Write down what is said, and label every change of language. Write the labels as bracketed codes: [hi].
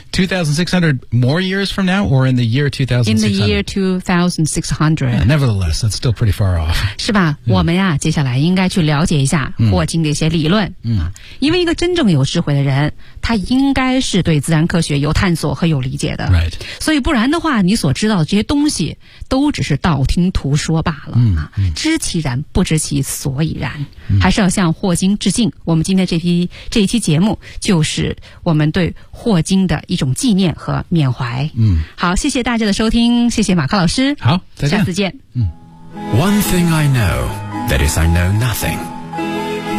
[en] 2600 more years from now or in the year 2600? In the year 2600. Yeah, nevertheless, that's still pretty far off. [zh] 是吧、我们呀、接下来应该去了解一下霍金的一些理论。因为一个真正有智慧的人，他应该是对自然科学有探索和有理解的。 Right. 所以不然的话，你所知道的这些东西都只是道听途说罢了。知其然，不知其所以然。还是要向霍金致敬。我们今天这一期节目就是我们对霍金的一种纪念和缅怀。好，谢谢大家的收听，谢谢马克老师。好，再见，下次见。 [en] One thing I know, that is I know nothing.